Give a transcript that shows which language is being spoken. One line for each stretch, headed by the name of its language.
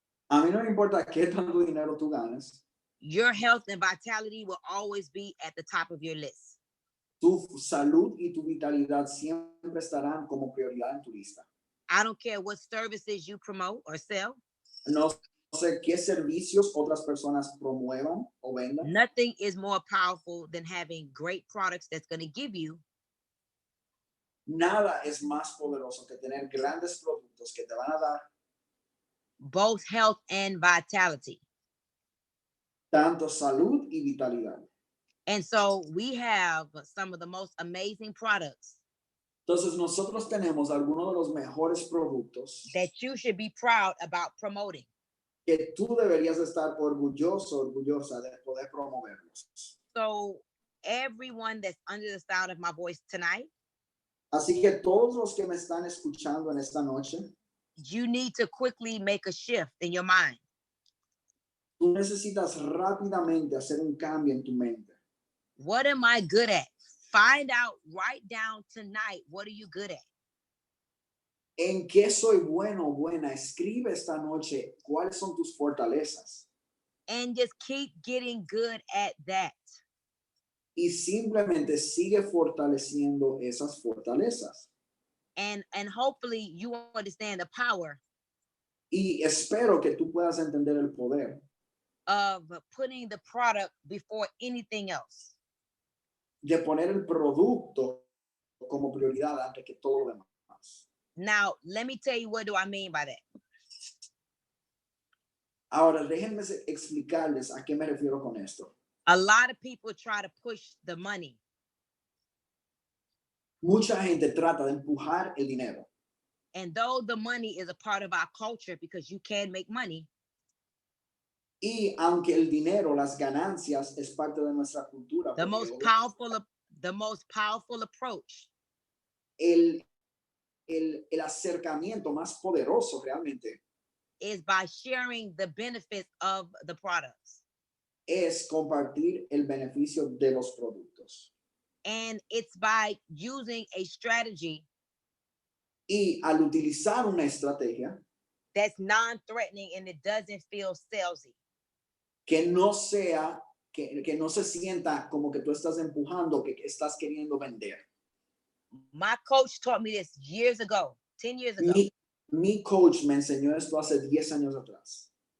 Spanish: A mí no me importa qué tanto dinero tú ganes,
English: Your health and vitality will always be at the top of your list.
Spanish: tu salud y tu vitalidad siempre estarán como prioridad en tu lista.
English: I don't care what services you promote or sell.
Spanish: No sé qué servicios otras personas promuevan o vendan.
English: Nothing is more powerful than having great products that's going to give you
Spanish: Nada es más poderoso que tener grandes productos que te van a dar
English: both health and vitality.
Spanish: tanto salud y vitalidad.
English: And so we have some of the most amazing products
Spanish: Entonces nosotros tenemos algunos de los mejores productos
English: that you should be proud about promoting.
Spanish: que tú deberías estar orgullosa de poder promoverlos.
English: So everyone that's under the sound of my voice tonight,
Spanish: Así que todos los que me están escuchando en esta noche,
English: you need to quickly make a shift in your mind.
Spanish: tú necesitas rápidamente hacer un cambio en tu mente.
English: What am I good at? Find out, write down tonight, what are you good at?
Spanish: ¿En qué soy bueno o buena? Escribe esta noche cuáles son tus fortalezas.
English: And just keep getting good at that.
Spanish: Y simplemente sigue fortaleciendo esas fortalezas.
English: And hopefully you understand the power
Spanish: Y espero que tú puedas entender el poder
English: of putting the product before anything else.
Spanish: de poner el producto como prioridad antes que todo lo demás.
English: Now, let me tell you, what do I mean by that?
Spanish: Ahora, déjenme explicarles a qué me refiero con esto.
English: A lot of people try to push the money,
Spanish: Mucha gente trata de empujar el dinero.
English: and though the money is a part of our culture because you can make money,
Spanish: Y aunque el dinero, las ganancias, es parte de nuestra cultura,
English: the most powerful the most powerful approach
Spanish: el acercamiento más poderoso realmente
English: is by sharing the benefits of the products.
Spanish: es compartir el beneficio de los productos.
English: And it's by using a strategy
Spanish: Y al utilizar una estrategia
English: that's non-threatening and it doesn't feel salesy.
Spanish: que no sea, que no se sienta como que tú estás empujando, que estás queriendo vender.
English: My coach taught me this years ago, 10 years ago.
Spanish: Mi coach me enseñó esto hace 10 años atrás.